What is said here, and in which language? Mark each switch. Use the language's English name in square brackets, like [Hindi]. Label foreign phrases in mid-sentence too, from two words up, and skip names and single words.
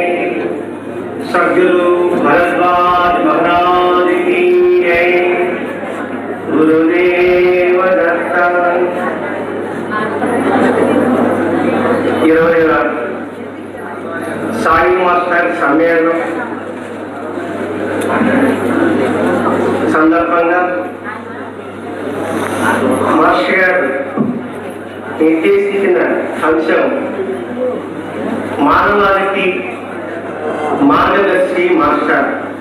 [Hindi] सद्गुरु भरद्वाज महाराज की जय। गुरुदेव दत्त। [Telugu] साई मास्टर सम्मेलనం సందర్భంగా మాస్టర్ గారు నిర్దేశించిన అంశం మానవాళికి మార్గదర్శి మాస్టర్.